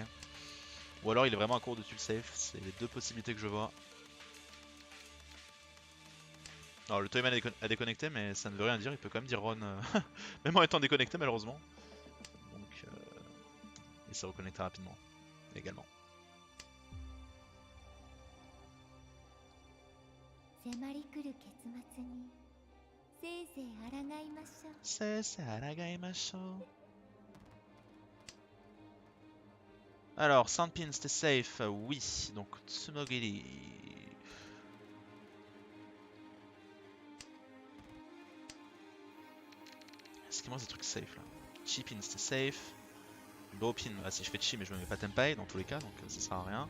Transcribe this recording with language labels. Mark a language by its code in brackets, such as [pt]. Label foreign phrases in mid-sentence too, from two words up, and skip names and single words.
[fr] Ou alors il est vraiment à court dessus le safe, c'est les deux possibilités que je vois. Alors le Toyman a déconnecté mais ça ne veut rien dire, il peut quand même dire run même en étant déconnecté malheureusement. Donc il s'est reconnecté rapidement également. [ja] 迫り来る結末にせいぜい抗いましょう。せいぜい抗いましょう。 [fr] Alors, Sandpin, c'était safe, oui. Donc, Tsumogiri. Est-ce qu'il me reste des trucs safe là? Chi-pin, c'était safe. Low-pin, bah, si je fais chi, mais je me mets pas Tenpai dans tous les cas, donc ça sert à rien.